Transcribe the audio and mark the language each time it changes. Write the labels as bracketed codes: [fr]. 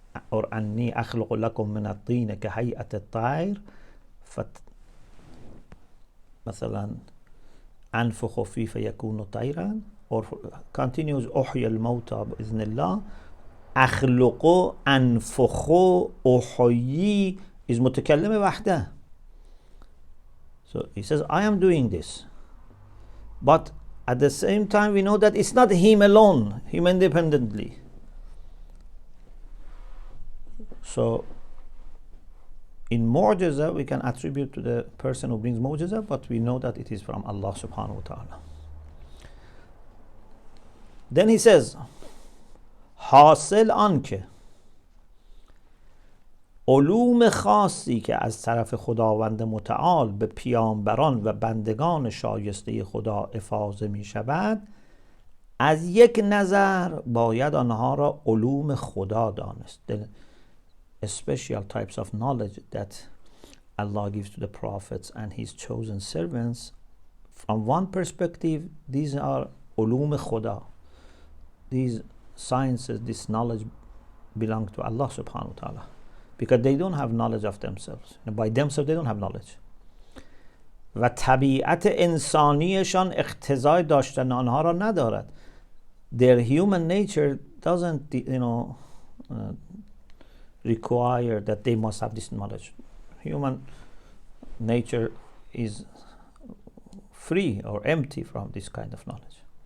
[ar] or أني أخلق لكم من الطين كهيئة الطير مثلا أنفخ فيه فيكون طيرا, [en] or continues [ar] أحيي الموتى بإذن الله, أخلق أنفخ أحيي is متكلم وحده. [en] So he says, I am doing this. But at the same time, we know that it's not him alone, him independently. So in mu'jiza, we can attribute to the person who brings mu'jiza, but we know that it is from Allah subhanahu wa ta'ala. Then he says, [fa] حاصل آنکه علوم خاصی که از طرف خداوند متعال به پیامبران و بندگان شایسته خدا افاضه می شود، از یک نظر باید آنها را علوم خدا دانست. [en] The special types of knowledge that Allah gives to the prophets and his chosen servants, from one perspective, these are [fa] علوم خدا. [en] These sciences, this knowledge belong to Allah subhanahu wa ta'ala. Because they don't have knowledge of themselves. By themselves they don't have knowledge. [fa] و طبیعت انسانیشان اقتضای داشتن آنها را ندارد. [en] Their human nature doesn't, require that they must have this knowledge. Human nature is free or empty from this kind of knowledge.